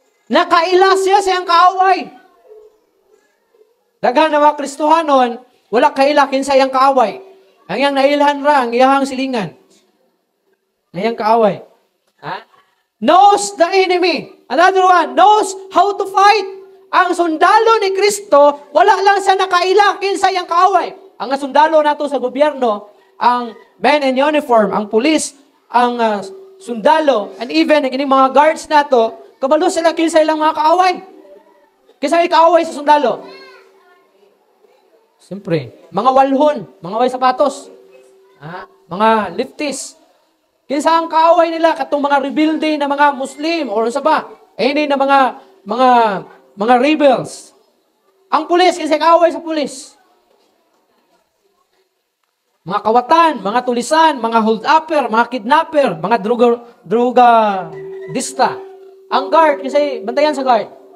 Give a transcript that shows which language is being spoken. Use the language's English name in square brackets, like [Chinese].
[Cebuano] Nakaila siya siyang kaaway. Daghan na mga Kristohanon, wala kaila kinsa iyang kaaway. Ang iyang nailhan ra, ang iyang silingan. Ang iyang kaaway. [English] Knows the enemy. Another one, knows how to fight. [Cebuano] Ang sundalo ni Kristo, wala lang siya nakaila kinsa iyang kaaway. Ang sundalo nato sa gobyerno, ang men in uniform, ang pulis, ang sundalo, and even ang mga guards nato, kabalo sila kinsa ilang mga kaaway. Kinsa iyang kaaway sa sundalo? Siyempre, mga walhon, mga way sapatos, mga lefties. Kinsa ang kaaway nila katong mga rebelde na mga Muslim or sa ba? Ini na mga rebels. Ang pulis, kinsa kaaway sa pulis? Mga kawatan, mga tulisan, mga hold-upper, mga kidnapper, mga drogadista. Ang guard, kinsa bantayan sa guard?